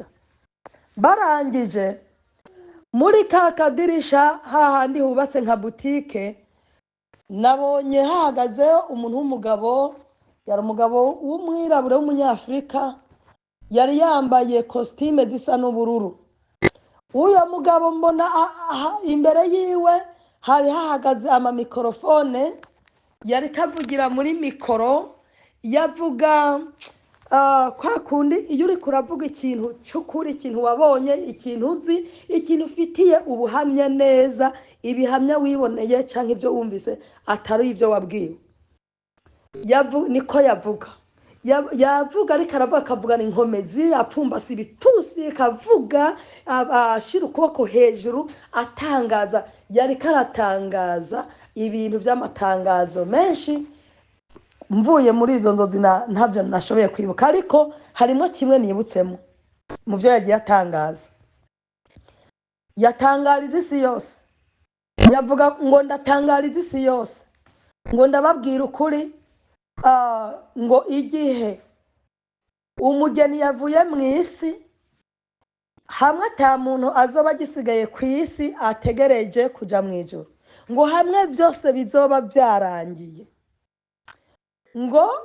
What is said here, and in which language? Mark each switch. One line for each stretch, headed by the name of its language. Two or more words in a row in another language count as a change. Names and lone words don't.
Kinyarwanda: Barangije, muri ka kadirisha hahandi hubatse nka butike, nabonye hahagazeho umuntu w'umugabo, yari umugabo w'umwirabure w'umunyafurika, yari yambaye kositime zisa n'ubururu. Uyo mugabo mbona imbere yiwe hari hahagaze amamikorofone, yari kavugira muri mikoro, yavuga kwa kundi iyo uri kuravuga ikintu cy'ukuri, ikintu wabonye, ikintu uzi, ikintu ufitiye ubuhamya neza, ibihamya wiboneye cyangwa ibyo wumvise atari ibyo wabwiwe. Niko yavuga, ariko aravuga, akavugana inkomezi, apfumbase ibitusi, akavuga, ashyira ukuboko hejuru, atangaza, yari karatangaza ibintu by'amatangazo menshi. Mvuye muri izo nzozi ntabyo nashoboye kwibuka, ariko harimo kimwe nibutsemo mu byo yagiye atangaza. Yatangariza isi yose, yavuga ngo ndatangariza isi yose, ngo ndababwira ukuri, ngo igihe umugeni yavuye mu isi, hamwe ata muntu azoba agisigaye ku isi ategereje kuja mu ijuru, ngo hamwe byose bizoba byarangiye, ngo